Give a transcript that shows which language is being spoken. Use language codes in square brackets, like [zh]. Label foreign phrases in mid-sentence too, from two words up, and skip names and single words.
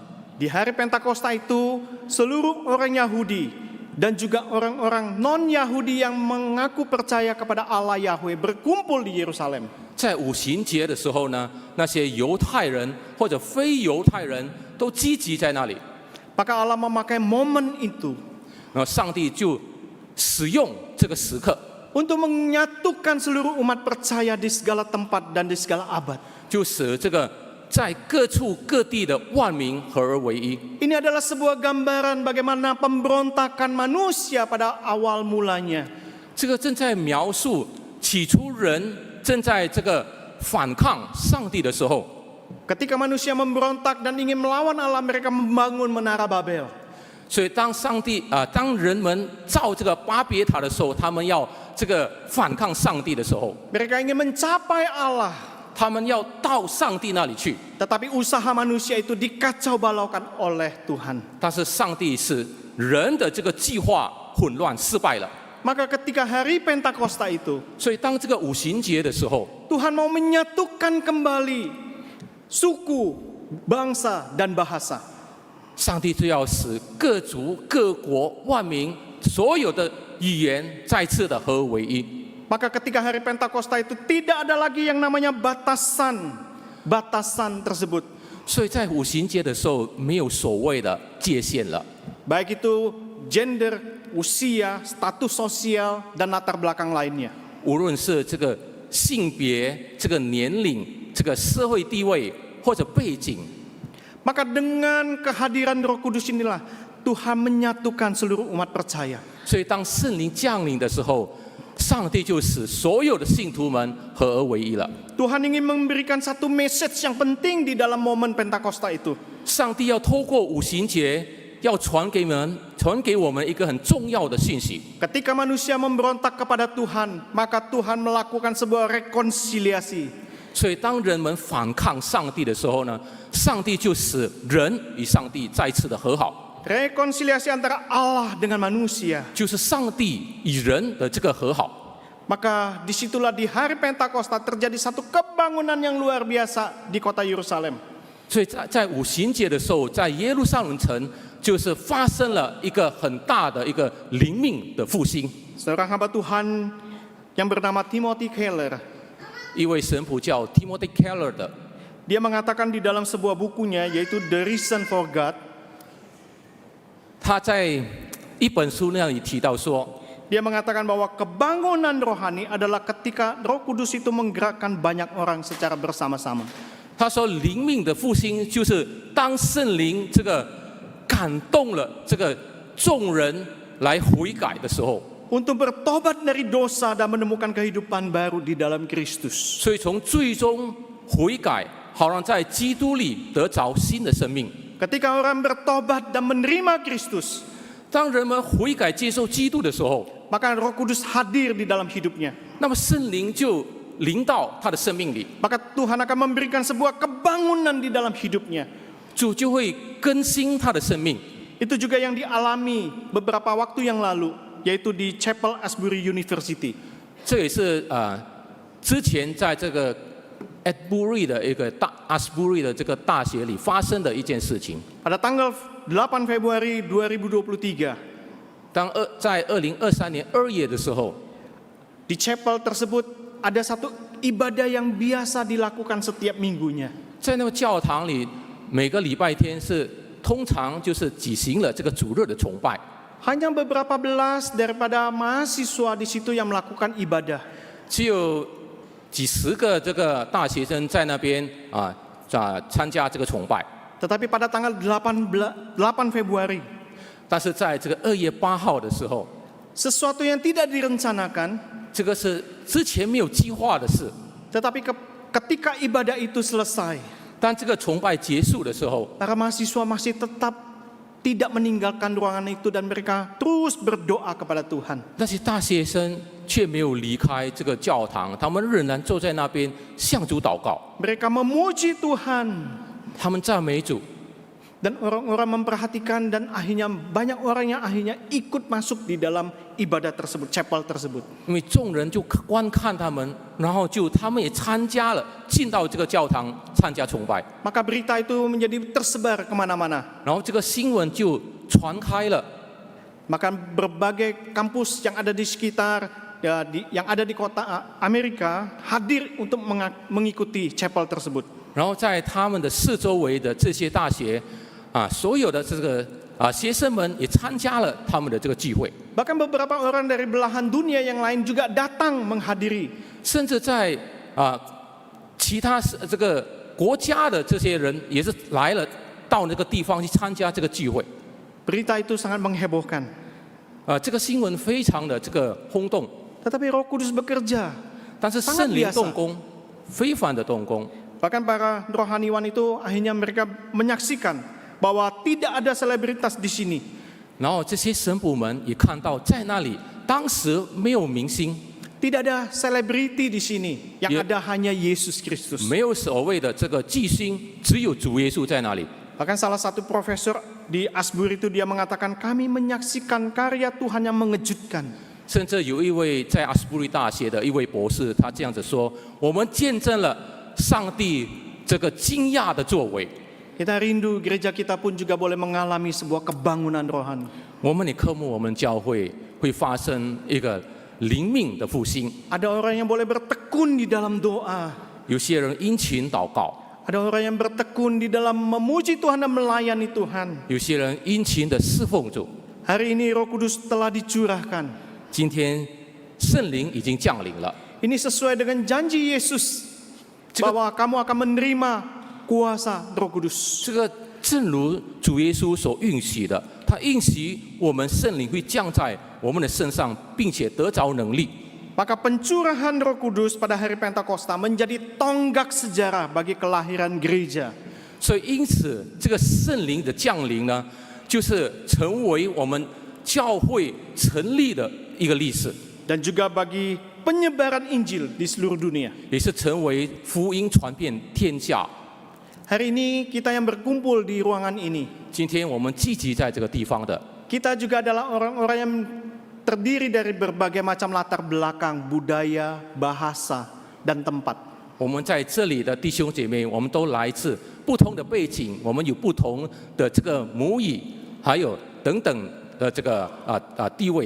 [id] Di hari Pentakosta itu seluruh orang Yahudi dan juga orang-orang non-Yahudi yang mengaku percaya kepada Allah Yahweh berkumpul di Yerusalem. [zh] 在五旬节的时候呢，那些犹太人或者非犹太人都聚集在那里， [id] Maka Allah memakai momen itu [zh] 然后上帝就使用这个时刻， [id] untuk menyatukan seluruh umat percaya di segala tempat dan di segala abad. [zh] 就使这个在各处各地的万民合而为一。 [id] Ini adalah sebuah gambaran bagaimana pemberontakan manusia pada awal mulanya. [zh] 这个正在描述起初人正在这个反抗上帝的时候， [id] Ketika manusia memberontak dan ingin melawan Allah, mereka membangun menara Babel. [zh] 所以当当人们造这个巴别塔的时候，他们要这个反抗上帝的时候， [id] Mereka ingin mencapai Allah, [zh] 他们要到上帝那里去， [id] tetapi usaha manusia itu dikacau balaukan oleh Tuhan. [zh] 但是上帝使人的这个计划混乱失败了。 [id] Maka ketika hari Pentakosta itu, [zh] 所以当这个五旬节的时候， [id] Tuhan mau menyatukan kembali suku, bangsa, dan bahasa. [zh] 上帝就要使各族、各国、万民所有的语言再次的合而为一。 [id] Maka ketika hari Pentakosta itu tidak ada lagi yang namanya batasan tersebut. [zh] 所以在五旬节的时候，没有所谓的界限了， [id] Baik itu gender, usia, status sosial, dan latar belakang lainnya. [zh] 无论是这个性别、这个年龄、这个社会地位或者背景， [id] Maka dengan kehadiran Roh Kudus inilah Tuhan menyatukan seluruh umat percaya. [zh] 所以当圣灵降临的时候，上帝就使所有的信徒们合而为一了。 [id] Tuhan ingin memberikan satu message yang penting di dalam momen Pentakosta itu. [zh] 上帝要透过五旬节，要传给我们一个很重要的讯息。 [id] Ketika manusia memberontak kepada Tuhan, maka Tuhan melakukan sebuah rekonsiliasi. [zh] 所以当人们反抗上帝的时候呢，上帝就使人与上帝再次的和好， [id] Rekonsiliasi antara Allah dengan manusia. [zh] 就是上帝与人的这个和好。 [id] Maka disitulah di hari Pentakosta terjadi satu kebangunan yang luar biasa di kota Yerusalem. [zh] 所以在五旬节的时候，在耶路撒冷城就是发生了一个很大的一个灵命的复兴。 [id] Seorang hamba Tuhan yang bernama Timothy Keller, [zh] 一位神父叫 Timothy Keller 的， [id] dia mengatakan di dalam sebuah bukunya yaitu The Reason for God, [zh] 他在一本书那里提到说， [id] dia mengatakan bahwa kebangunan rohani adalah ketika Roh Kudus itu menggerakkan banyak orang secara bersama-sama. [zh] 他说灵命的复兴就是当圣灵这个感动了这个众人来悔改的时候， [id] Untuk bertobat dari dosa dan menemukan kehidupan baru di dalam Kristus. [zh] 所以从最终悔改，好让在基督里得着新的生命。 [id] Ketika orang bertobat dan menerima Kristus, [zh] 当人们悔改接受基督的时候， [id] maka Roh Kudus hadir di dalam hidupnya. [zh] 那么圣灵就临到他的生命里， [id] Maka Tuhan akan memberikan sebuah kebangunan di dalam hidupnya. [zh] 主就会更新他的生命。 [id] Itu juga yang dialami beberapa waktu yang lalu, yaitu di Chapel Asbury University. [zh] 这也是之前在这个 Asbury 的一个Asbury 的这个大学里发生的一件事情。 [id] Pada tanggal 8 Februari 2023, [zh] 在2023年2月的时候， [id] di chapel tersebut ada satu ibadah yang biasa dilakukan setiap minggunya. [zh] 在那个教堂里，每个礼拜天是通常就是举行了这个主日的崇拜。 [id] Hanya beberapa belas daripada mahasiswa di situ yang melakukan ibadah. [zh] 只有几十个这个大学生在那边参加这个崇拜。 [id] Tetapi pada tanggal 8 Februari, [zh] 但是在这个2月8号的时候， [id] sesuatu yang tidak direncanakan, [zh] 这个是之前没有计划的事。 [id] tetapi ketika ibadah itu selesai, [zh] 当这个崇拜结束的时候， [id] para mahasiswa masih tetap tidak meninggalkan ruangan itu dan mereka terus berdoa kepada Tuhan. [zh] 那些大学生却没有离开这个教堂，他们仍然坐在那边向主祷告， [id] Mereka memuji Tuhan [zh] 他们赞美主。 [id] dan orang-orang memperhatikan dan akhirnya banyak orang yang akhirnya ikut masuk di dalam ibadah tersebut, chapel tersebut. [zh] 因为众人就观看他们，然后他们也参加了，进到这个教堂参加崇拜， [id] Maka berita itu menjadi tersebar kemana-mana. [zh] 然后这个新闻就传开了。 [id] Maka berbagai kampus yang ada di sekitar yang ada di kota Amerika hadir untuk mengikuti chapel tersebut. [zh] 然后在他们的四周围的这些大学所有的这个学生们也参加了他们的这个聚会， [id] Bahkan beberapa orang dari belahan dunia yang lain juga datang menghadiri. [zh] 甚至在其他这个国家的这些人也是来了到那个地方去参加这个聚会。 [id] Berita itu sangat menghebohkan. [zh] 这个新闻非常的这个轰动， [id] Tetapi Roh Kudus bekerja. [zh] 但是圣灵动工，非凡的动工。 [id] Bahkan para rohaniwan itu akhirnya mereka menyaksikan bahwa tidak ada selebritas di sini. [zh] 然后这些神父们也看到，在那里当时没有明星， [id] Tidak ada selebriti di sini. Yang ada hanya Yesus Kristus. [zh] 没有所谓的这个巨星，只有主耶稣在那里。 [id] Bahkan salah satu profesor di Asbury itu dia mengatakan kami menyaksikan karya Tuhan yang mengejutkan. [zh] 甚至有一位在阿斯布利大学的一位博士，他这样子说：“我们见证了上帝这个惊讶的作为。 [id] Kita rindu gereja kita pun juga boleh mengalami sebuah kebangunan rohani. [zh] 我们也渴慕我们教会会发生一个灵命的复兴。 [id] Ada orang yang boleh bertekun di dalam doa. [zh] 有些人殷勤祷告， [id] Ada orang yang bertekun di dalam memuji Tuhan dan melayani Tuhan. [zh] 有些人殷勤的侍奉主。 [id] Hari ini Roh Kudus telah dicurahkan. [zh] 今天圣灵已经降临了， [id] Ini sesuai dengan janji Yesus bahwa kamu akan menerima kuasa Roh Kudus. [zh] 这个正如主耶稣所允许的，他允许我们圣灵会降在我们的身上，并且得着能力。 [id] Maka pencurahan Roh Kudus pada hari Pentakosta menjadi tonggak sejarah bagi kelahiran gereja. [zh] 所以因此，这个圣灵的降临呢，就是成为我们教会成立的一个历史， [id] Dan juga bagi penyebaran Injil di seluruh dunia. [zh] 也是成为福音传遍天下。 [id] Hari ini kita yang berkumpul di ruangan ini, [zh] 今天我们聚集在这个地方的， [id] kita juga adalah orang-orang yang terdiri dari berbagai macam latar belakang, budaya, bahasa, dan tempat. [zh] 我们在这里的弟兄姐妹，我们都来自不同的背景，我们有不同的这个母语， 还有等等的这个地位。